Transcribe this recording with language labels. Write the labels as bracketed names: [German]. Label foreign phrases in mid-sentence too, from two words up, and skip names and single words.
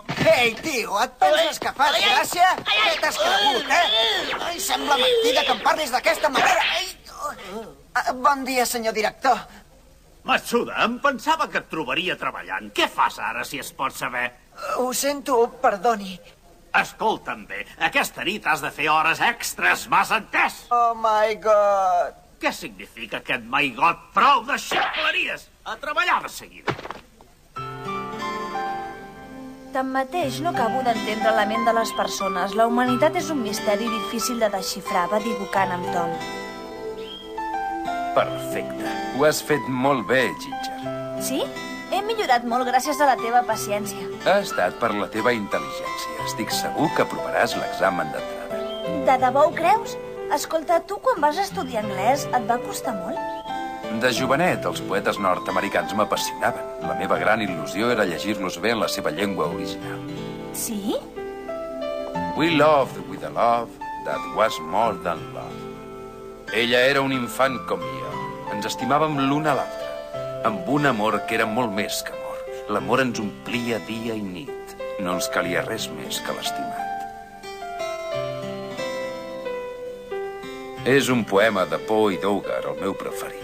[Catalan] Ei, tio, et penses que fas gràcia? Què t'has cregut, Ai, sembla mentida que em parlis d'aquesta manera. Bon dia, senyor director. Matsuda, em pensava que et trobaria treballant. Què fas ara, si es pot saber? Ho sento, perdoni. Escolta'm bé, aquesta nit has de fer hores extres, m'has entès? [English] Oh my God. [Catalan] Què significa aquest [English] my God? [Catalan] Prou de ximpleries! A treballar de seguida. Tanmateix, no acabo d'entendre la ment de les persones. La humanitat és un misteri difícil de desxifrar, va dir Buchan amb Tom. Perfecte. Ho has fet molt bé, Ginger. Sí? He millorat molt gràcies a la teva paciència. Ha estat per la teva intel·ligència. Estic segur que aprovaràs l'examen d'entrada. De debò ho creus? Escolta, tu quan vas estudiar anglès et va costar molt? De jovenet, els poetes nord-americans m'apassionaven. La meva gran il·lusió era llegir-los bé en la seva llengua original. Sí? [English] We loved with a love that was more than love. [Catalan] Ella era un infant com jo. Ens estimàvem l'un a l'altre, amb un amor que era molt més que amor. L'amor ens omplia dia i nit. No ens calia res més que l'estimat. És un poema de Poe i Dougar, el meu preferit.